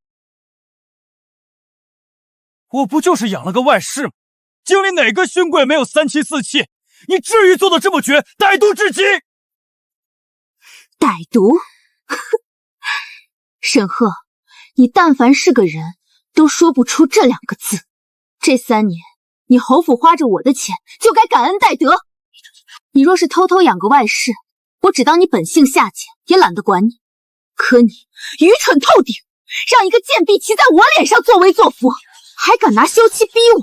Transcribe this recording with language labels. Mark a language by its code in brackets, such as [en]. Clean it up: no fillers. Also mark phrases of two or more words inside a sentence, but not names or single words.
[zh] 我不就是养了个外室吗？京里哪个勋贵没有三妻四妾？你至于做得这麼絕，歹毒至極？歹毒？沈赫，你但凡是個人，都說不出這兩個字。這3年，你侯府花着我的錢，就該感恩戴德。你若是偷偷養個外室，我只當你本性下賤，也懶得管你。可你愚蠢透頂，讓一個賤婢騎在我臉上作威作福，還敢拿休妻逼我。